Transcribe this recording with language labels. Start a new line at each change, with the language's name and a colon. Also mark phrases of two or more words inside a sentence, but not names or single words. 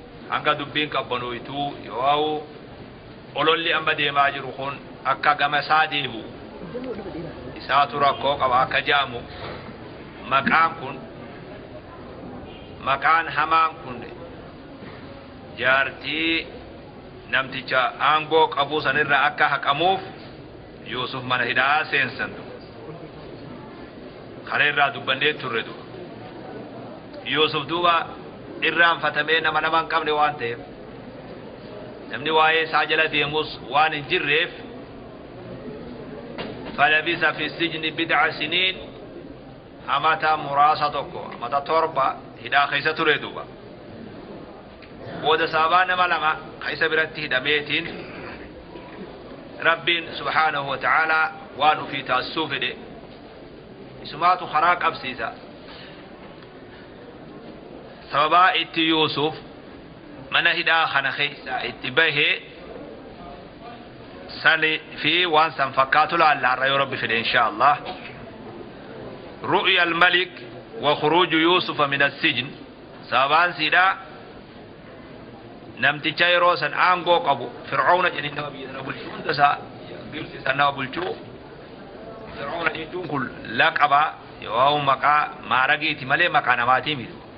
Oromo: Hanga dubbiin qabbanooytuu yoo ololli amma deemaa jiru kun akka gama isaa deebi'u, isaatu rakkoo qaba akka jaamu, maqaan kun, maqaan hamaan kun jaartii namticha aangoo qabu sanirra akka haqamuuf Yuusuf mana hidhaa seensantu. Kana irraa dubbannee turre du'a. Yuusuf duuba irraanfatamee nama nama hin qabne waan ta'eef, namni waa'ee isaa jala deemus waan hin jirreef,
Arabic: فلبث في السجن بضع سنين،
Oromo: amata muraasa tokko, amata torba hidhaa keessa ture duuba. Booda sababaa nama lama ka isa biratti hidhameetiin Rabbiin
Arabic: سبحانه وتعالى
Oromo: waan ufii taasisuu fedhe. Isumaatu karaa qabsiisa. Sababaa itti Yuusuf mana hidhaa kana keessa itti bahee sani fi waan san fakkaatu laalla har'a yoo Rabbi fedhe
Arabic: إن شاء الله. رؤيا الملك وخروج يوسف من السجن.
Oromo: Sababaan siidhaa namticha yeroo san aangoo qabu Fir'auna jedhanii nama biyya sana bulchuu hunda isaa Gibsi san nama bulchuu. Fir'auna jechuun kun laqaba yoo maqaa maaragiiti malee maqaa namaatii miti.